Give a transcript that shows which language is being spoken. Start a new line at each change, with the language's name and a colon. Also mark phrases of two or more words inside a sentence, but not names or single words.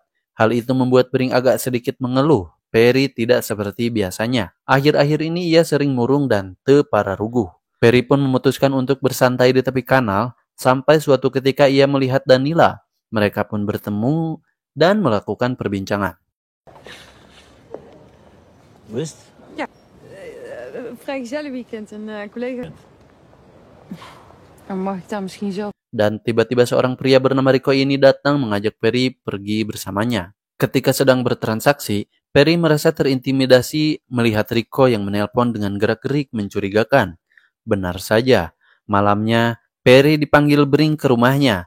Indonesian: Hal itu membuat Bring agak sedikit mengeluh. Perry tidak seperti biasanya. Akhir-akhir ini ia sering murung dan tepararuguh. Perry pun memutuskan untuk bersantai di tepi kanal sampai suatu ketika ia melihat Danila. Mereka pun bertemu dan melakukan perbincangan.
Dutch: Wist? Vrijgezellenweekend. Een collega... Mag ik daar misschien zo...
Indonesian: Dan tiba-tiba seorang pria bernama Rico ini datang mengajak Perry pergi bersamanya. Ketika sedang bertransaksi, Perry merasa terintimidasi melihat Rico yang menelpon dengan gerak-gerik mencurigakan. Benar saja, malamnya Perry dipanggil Bring ke rumahnya.